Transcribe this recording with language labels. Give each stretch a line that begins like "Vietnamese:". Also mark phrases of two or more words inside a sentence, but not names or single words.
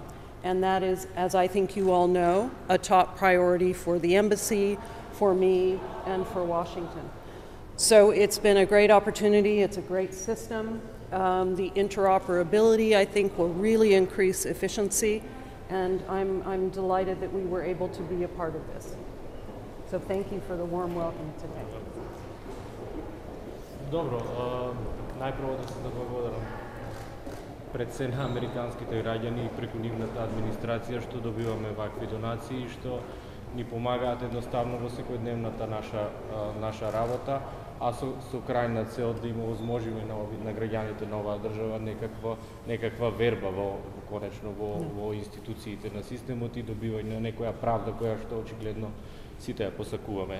English: And that is, as I think you all know, a top priority for the embassy, for me, and for Washington. So it's been a great opportunity. It's a great system. The interoperability, I think, will really increase efficiency. And I'm delighted that we were able to be a part of this. So thank you for the warm welcome today.
Macedonian: Добро, најпрво да се благодарам пред се на американските граѓани и преку нивната администрација што добиваме вакви донации и што ни помагаат едноставно во секојдневната наша работа, а со крајна цел да им овозможиме на граѓаните на оваа држава некаква верба конечно во институциите на системот и добивање на некоја правда која што очигледно сите ја посакуваме.